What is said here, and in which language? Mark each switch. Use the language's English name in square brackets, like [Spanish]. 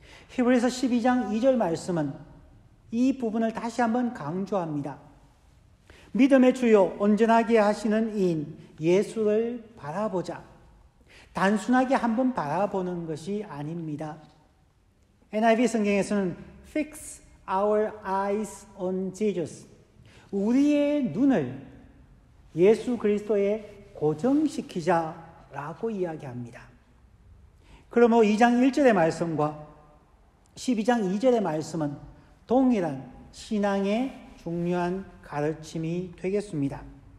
[Korean] 히브리서 12장 2절 말씀은 이 부분을 다시 한번 강조합니다. 믿음의 주요 온전하게 하시는 이인 예수를 바라보자. 단순하게 한번 바라보는 것이 아닙니다. NIV 성경에서는 [English] Fix our eyes on Jesus. [Korean] 우리의 눈을 예수 그리스도에 고정시키자라고 이야기합니다. 그러므로 2장 1절의 말씀과 12장 2절의 말씀은 동일한 신앙의 중요한 가르침이 되겠습니다.